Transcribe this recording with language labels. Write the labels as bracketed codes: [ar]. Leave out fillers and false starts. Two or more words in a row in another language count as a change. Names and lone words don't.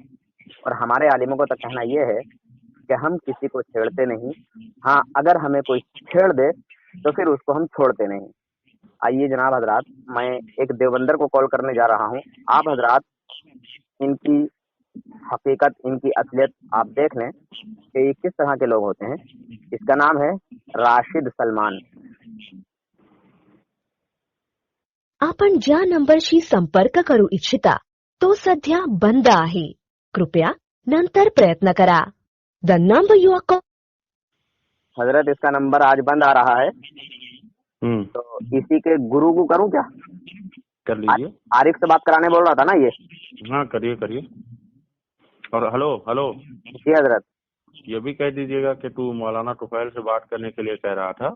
[ur] اور ہمارے عالموں کو تو کہنا یہ ہے کہ ہم کسی کو چھیڑتے نہیں، ہاں اگر ہمیں کوئی چھیڑ دے تو پھر اس کو ہم چھوڑتے نہیں۔ آئیے جناب حضرات، میں ایک دیوبندر کو کال کرنے جا رہا ہوں۔ آپ حضرات ان کی حقیقت، ان کی اصلیت آپ دیکھ لیں کہ یہ کس طرح کے لوگ ہوتے ہیں۔ اس کا نام ہے راشد سلمان۔ [mr] आपण ज्या नंबरशी संपर्क करू इच्छिता तो सध्या बंद आहे। कृपया नंतर प्रयत्न करा। [en] the number you are [ur] حضرت اس کا نمبر آج بند آ رہا ہے، تو اسی کے گرو کو کروں کیا؟ کر لیجیے۔ عارف سے بات کرانے بول رہا تھا نا یہ؟ ہاں کریے۔ اور ہلو جی حضرت، یہ بھی کہہ دیجیے گا کہ تو مولانا طفیل سے بات کرنے کے لیے کہہ رہا تھا۔